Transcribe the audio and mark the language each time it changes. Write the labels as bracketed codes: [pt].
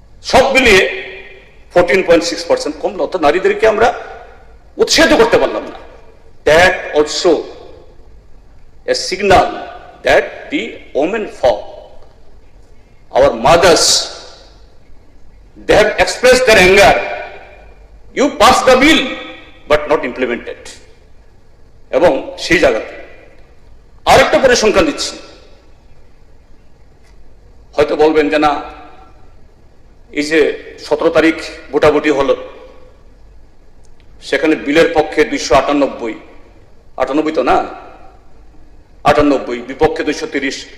[bn] সব মিলিয়ে 14.6% কমলো, অর্থাৎ নারীদেরকে আমরা উৎসাহিত করতে পারলাম না। [en] That also a signal that the women for our mothers, they have expressed their anger. You passed the bill but not implemented. [bn] এবং সেই জায়গাতে আরেকটা পরিসংখ্যান দিচ্ছি, হয়তো বলবেন যে না, এই যে 17 তারিখ ভোটাভুটি হলো, সেখানে বিলের পক্ষে 298 তো না, 98, বিপক্ষে 230।